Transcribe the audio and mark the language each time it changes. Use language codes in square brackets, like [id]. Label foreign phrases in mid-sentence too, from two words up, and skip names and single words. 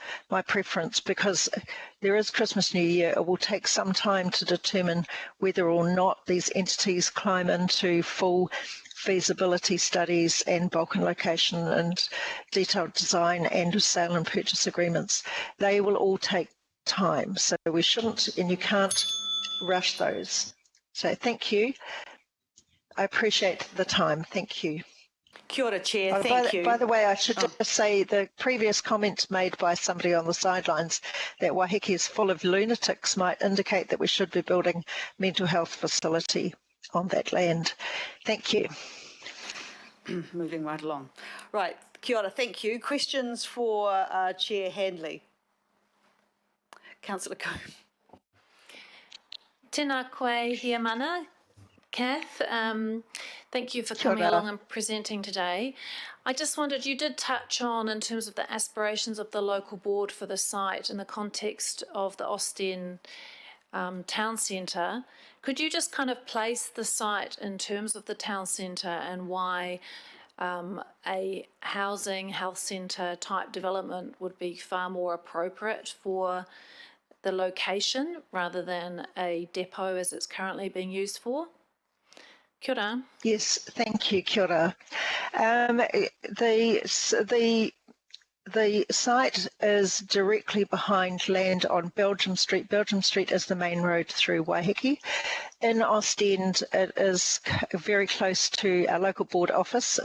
[en] My preference, because there is Christmas, New Year, it will take some time to determine whether or not these entities climb into full feasibility studies and bulk and location and detailed design and sale and purchase agreements. They will all take time, so we shouldn't and you can't rush those. So thank you. I appreciate the time. Thank you. [mi] Kia ora, [en] Chair. Oh, Thank you. by the way, I should just say the previous comment made by somebody on the sidelines that Waiheke is full of lunatics might indicate that we should be building mental health facility on that land. Thank you. Moving right along. Right, [mi] kia ora, [en] thank you. Questions for Chair Handley? Councillor Coe. [mi] Tēnā koe hia mana, [en] Kath. Thank you for coming ora. along and presenting today. I just wondered, you did touch on in terms of the aspirations of the local board for the site in the context of the Austin town centre. Could you just kind of place the site in terms of the town centre and why a housing health centre type development would be far more appropriate for the location rather than a depot as it's currently being used for? [mi] Kia ora. [en] Yes, thank you, [mi] kia ora. [en] The site is directly behind land on Belgium Street. Belgium Street is the main road through Waiheke. In Ostend, it is very close to our local board office.